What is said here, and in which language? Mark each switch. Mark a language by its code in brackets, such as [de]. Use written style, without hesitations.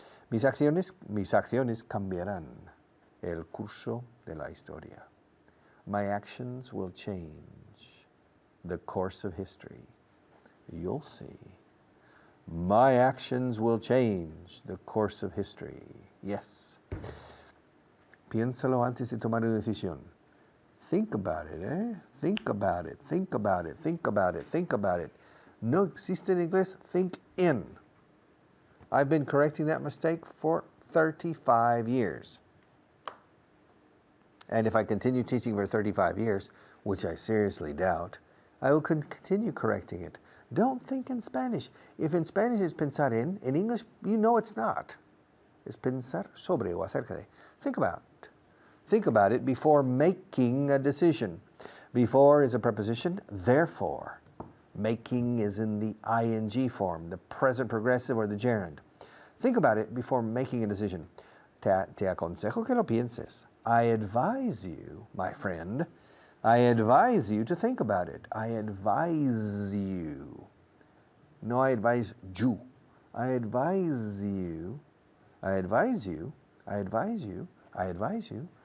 [es] Mis acciones cambiarán el curso de la historia. [en] My actions will change the course of history. You'll see. My actions will change the course of history. Yes. [es] Piénsalo antes de tomar una decisión. [en] Think about it, eh? Think about it, think about it, think about it, think about it. [es] No existe en inglés, [en] think in. I've been correcting that mistake for 35 years. And if I continue teaching for 35 years, which I seriously doubt, I will continue correcting it. Don't think in Spanish. If in Spanish it's [es] pensar en [en] English, you know it's not. It's [es] pensar sobre o acerca de. [en] Think about it. Think about it before making a decision. Before is a preposition, therefore. Making is in the ing form, the present progressive or the gerund. Think about it before making a decision. [es] Te aconsejo que lo pienses. [en] I advise you, my friend, I advise you to think about it. I advise you. No, I advise you. I advise you. I advise you. I advise you. I advise you.